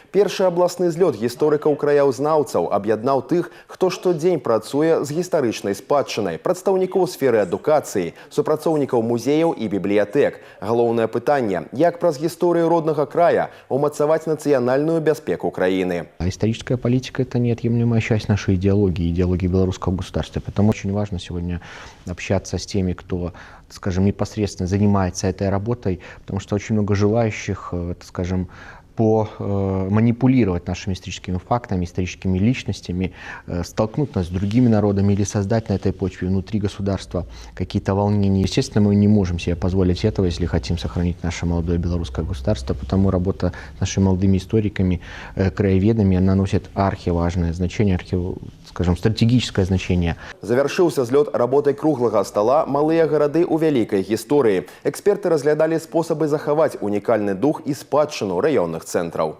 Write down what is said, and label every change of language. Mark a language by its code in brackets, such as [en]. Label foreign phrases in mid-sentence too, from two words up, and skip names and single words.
[be] Першы абласны злёт гісторыкаў-краяўзнаўцаў аб'яднаў тых, хто штодзень працуе з гістарычнай спадчынай, прадстаўнікоў сферы адукацыі, супрацоўнікаў музеяў і бібліятэк. Галоўнае пытанне – як праз гісторыю роднага края умацаваць нацыянальную бяспеку краіны. [ru] Историческая политика – это неотъемлемая часть нашей идеологии белорусского государства. Поэтому очень важно сегодня общаться с теми, кто, скажем, непосредственно занимается этой работой, потому что очень много желающих, скажем, манипулировать нашими историческими фактами, историческими личностями, столкнуть нас с другими народами или создать на этой почве внутри государства какие-то волнения. Естественно, мы не можем себе позволить этого, если хотим сохранить наше молодое белорусское государство, потому работа с нашими молодыми историками, краеведами, она носит архиважное значение, скажем, стратегическое значение. [be] Завяршыўся злёт работай круглага стола «Малыя гарады ў вялікай гісторыі». Эксперты разглядалі спосабы захаваць унікальны дух і спадчыну раённых цэнтраў.